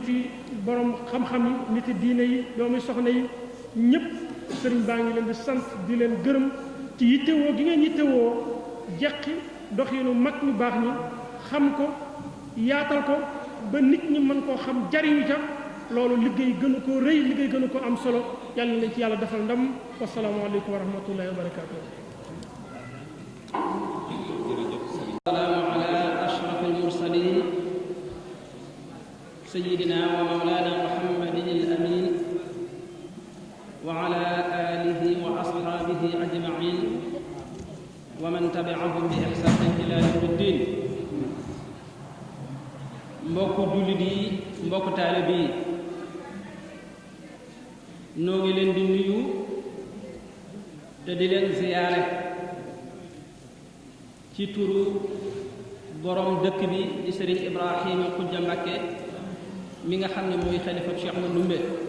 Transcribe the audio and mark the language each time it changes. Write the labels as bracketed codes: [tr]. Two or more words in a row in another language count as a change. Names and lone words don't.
[wo] yi borom xam-xam yi nit yi diine yi doomi soxna yi ñëpp sëriñ baa ngi leen di sant di leen gërëm ci yittewoo gi ngeen yittewoo jeqi doxinu mag ñu baax ñi xam ko yaatal ko ba nit ñi mën koo xam jariñu ca loolu liggéey gënu ko rëy liggéey gënu ko am solo yàlla na leen ci yàlla defal ndam [ar] والسلام عليكم ورحمة الله وبركاته سيدنا ومولانا محمد الأمين وعلى آله وأصحابه أجمعين ومن تبعهم بإحسان إلى يوم الدين [wo] mbokku jullit yi mbokku taalibe yi noo ngi leen di nuyu te di leen ziyaare ci turu borom dëkk bi di Sëriñ Ibrahima Xujja Mbakke mi nga xam ne mooy xalifa Cheikh Ahmadou Ndoumbe